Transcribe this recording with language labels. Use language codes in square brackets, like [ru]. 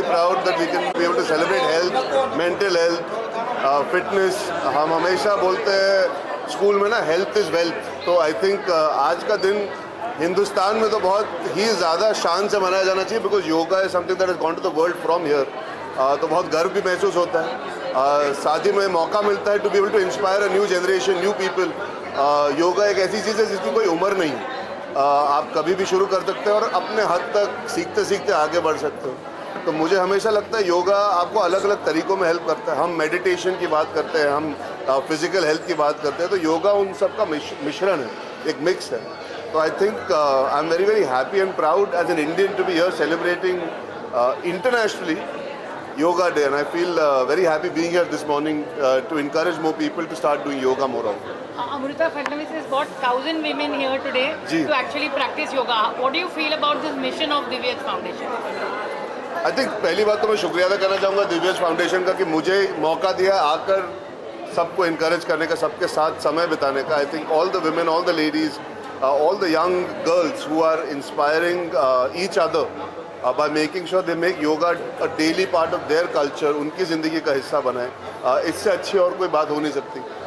[en] that we can be able to celebrate health, mental health, fitness. [hi] हम हमेशा बोलते हैं स्कूल में ना हेल्थ इज़ वेल्थ, तो आई थिंक आज का दिन हिंदुस्तान में तो बहुत ही ज़्यादा शान से मनाया जाना चाहिए, because yoga is something that is gone to the world from here. तो बहुत गर्व भी महसूस होता है, साथ ही में मौका मिलता है to be able to inspire a new generation, new people. Yoga एक ऐसी चीज़ है जिसकी कोई उम्र नहीं है, आप कभी भी शुरू कर सकते हैं और अपने हद तक सीखते सीखते आगे बढ़ सकते हो। तो मुझे हमेशा लगता है योगा आपको अलग अलग तरीक़ों में हेल्प करता है। हम मेडिटेशन की बात करते हैं, हम फिज़िकल हेल्थ की बात करते हैं, तो योगा उन सब का मिश्रण है, एक मिक्स है। [en] तो I think I am very happy and proud as an Indian to be here celebrating internationally Yoga Day, and I feel very happy being here this morning to encourage more people to start doing yoga more often. Amrita Fadnavis has got 1,000 women here today to actually practice yoga. What do you feel about this mission of Divyaj Foundation? [hi] I think पहली बात तो मैं शुक्रिया अदा करना चाहूँगा दिव्यज foundation का कि मुझे मौका दिया आकर सबको इनकरेज करने का, सबके साथ समय बिताने का। [en] I think all the women, all the ladies, all the young girls who are inspiring each other by making sure they make yoga a daily part of their culture, उनकी ज़िंदगी का हिस्सा बनाए, इससे अच्छी और कोई बात हो नहीं सकती।